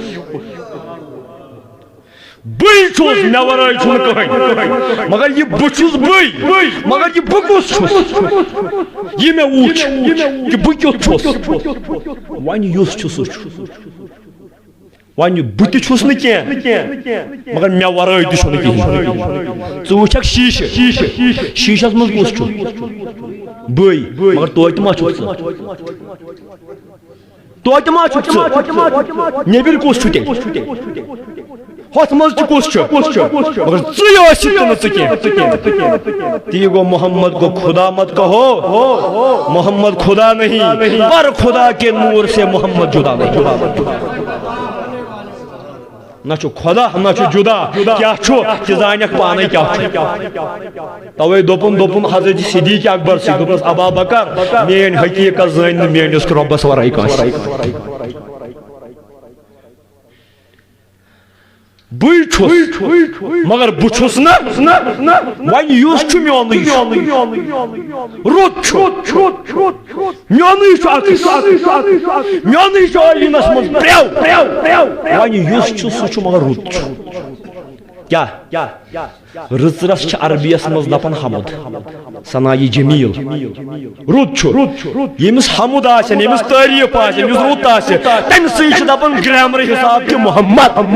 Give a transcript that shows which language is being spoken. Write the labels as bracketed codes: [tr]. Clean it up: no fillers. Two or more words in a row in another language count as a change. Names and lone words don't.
[ks] بٕے چھُس مےٚ ورٲے چھُنہٕ کٕہٕنۍ مگر یہ بہ چھُس بٕے مگر یہ بہ کُس چھُس یہ مےٚ وٕچھ کہ بہ کیُتھ چھُس وۄنۍ یُس چھُ سُہ چھُ وۄنۍ بہ تہِ چھُس نہٕ کینٛہہ مگر مےٚ ورٲے تہِ چھُنہٕ کِہیٖنۍ ژٕ وٕچھکھ شیٖشس منٛز کُس چھُ بٕے مگر توتہِ ما چھُکھ ژٕ توتہِ ما چھُکھ ژٕ نیبٕرۍ کُس چھُ تیٚلہِ ہوٚتھ منٛز تہِ کُس چھُ مگر ژٕے ٲسِتھ تہِ نہٕ ژٕ کینٛہہ تی گو [ur] محمد کو خدا مت کہو محمد خدا نہیں پر خدا کے نور سے محمد جدا نہیں [ks] نہ چھو خدا نہ چھو جدا کیا چھو کہ زانیک پانے کیا چھو توے دوپن حضرت صدیق اکبر سے دوپنس ابا بکر مین حقیقت زان مین اس ربس ورائی کانس بٕے چھُس مگر بہ چھُس نہ وۄنۍ یُس چھُ میونٕے رُت چھُ میونٕے چھُ اکھ میونٕے چھُ ٲیٖنس منٛز پرٛٮ۪و وۄنۍ یُس چھُ سُہ چھُ مگر رُت چھُ کیا رٕژرس چھِ عربیس منٛز دپان حمد ثنائی جمیل رُت چھُ ییٚمِس حمد آسن ییٚمِس تعریٖف آسن یُس رُت آسہِ تمہِ سۭتۍ چھِ دپان گرامر حساب کہِ محمد